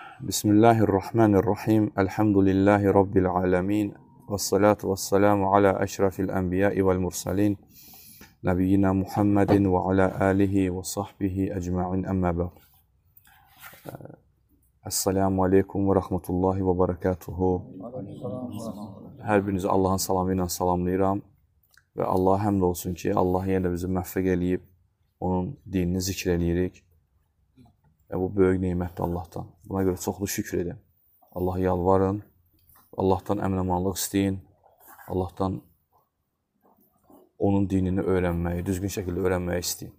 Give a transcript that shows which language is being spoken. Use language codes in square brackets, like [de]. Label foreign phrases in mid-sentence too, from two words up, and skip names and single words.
[ar] بسم الله الرحمن الرحيم. الحمد لله رب العالمين. والصلاة والسلام على أشرف الأنبياء والمرسلين. نبينا محمد وعلى آله وصحبه أجمعين أما بعد. السلام عليكم ورحمة الله وبركاته. [az] Hər birinizi Allahın salamı ilə salamlayıram. Və Allaha həmd olsun ki, Allah yenə də bizi müvəffəq eləyib, onun dinini zikr eləyirik. Və bu böyük neymətdir Allahdan. Buna görə çoxlu şükür edin. Allaha yalvarın, Allahdan əmin-amanlıq istəyin, Allahdan onun dinini öyrənməyi, düzgün şəkildə öyrənməyi istəyin.